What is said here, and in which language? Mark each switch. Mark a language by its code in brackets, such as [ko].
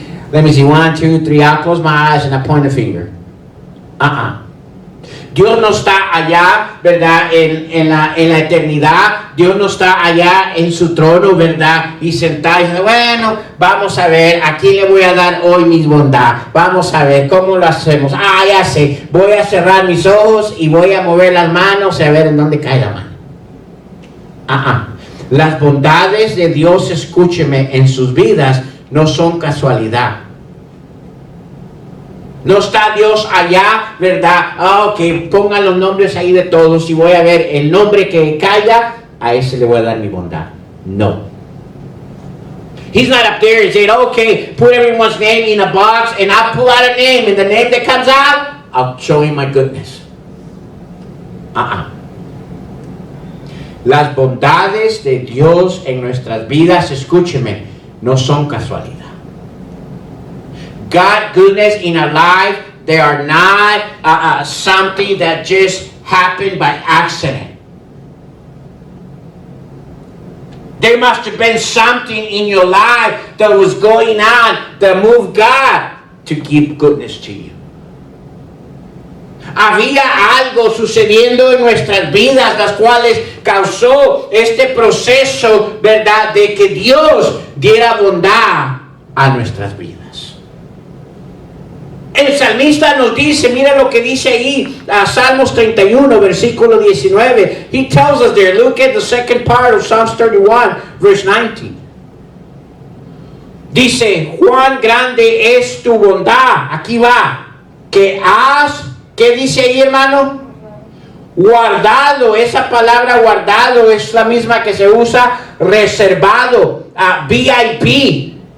[en] Let me see, 1, 2, 3, I'll close my eyes and I point a finger. [es] Dios no está allá, ¿verdad? En la eternidad. Dios no está allá en su trono, ¿verdad? Y sentado y dice, bueno, vamos a ver, ¿a quién le voy a dar hoy mi bondad? Vamos a ver, ¿cómo lo hacemos? Ya sé, voy a cerrar mis ojos y voy a mover las manos y a ver en dónde cae la mano. Las bondades de Dios, escúcheme, en sus vidas no son casualidad. No está Dios allá, ¿verdad? Ok, pongan los nombres ahí de todos y voy a ver el nombre que caiga, a ese le voy a dar mi bondad. No. [en] He's not up there and saying, okay, put everyone's name in a box and I'll pull out a name and the name that comes out, I'll show him my goodness. [es] Las bondades de Dios en nuestras vidas, escúcheme, no son casualidad. [en] God's goodness in our life, they are not something that just happened by accident. There must have been something in your life that was going on that moved God to give goodness to you. [es] Había algo sucediendo en nuestras vidas, las cuales causó este proceso, ¿verdad?, de que Dios diera bondad a nuestras vidas. El salmista nos dice, mira lo que dice ahí, Salmos 31, versículo 19. [en] He tells us there, look at the second part of Psalms 31, verse 19. [es] Dice, cuán grande es tu bondad. Aquí va. Que has, ¿qué dice ahí, hermano? Guardado. Esa palabra guardado es la misma que se usa reservado, VIP.